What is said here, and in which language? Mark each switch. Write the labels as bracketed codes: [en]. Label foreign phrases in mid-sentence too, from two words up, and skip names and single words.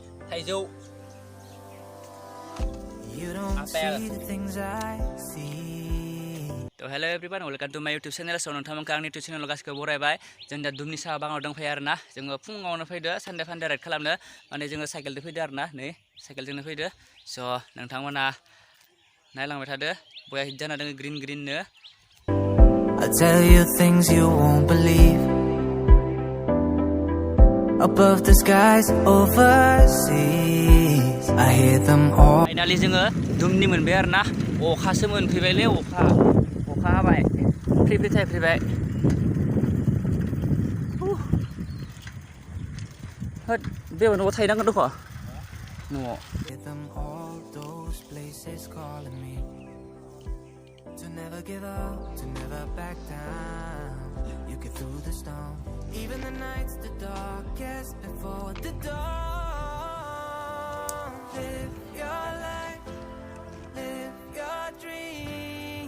[brx] थाइजौ आपेल तो [en] hello everyone welcome to my YouTube channel [brx] सो नोंथांमोनखौ आंनि [en] YouTube channel [brx] गासिबो बरायबाय जों दा दुमनि साहा बागानाव दंफैयो आरोना जोङो फुङावनो फैदो सानदे फानदे राइड खालामनो माने जोङो साइकेलजों फैदो आरोना नै साइकेलजोंनो फैदो स नोंथांमोना नायलांबाय थादो बया हिट जाना दङ [en] green green [brx] नो [en] I'll tell you things you won't believe above the skies overseas I hear them all [brx] फाइनाली जोङो दुमनि मोनबाय आरोना अखासो मोनफैबायलै अखा हाबाय फ्रि फ्रि थाइफ्रिबाय होद बेयाव न'आव थाहैनांगोन दख' न'आव [en] To never give up, to never back down. You get through the storm, even the nights the darkest before the dawn. Live your life, live your dream.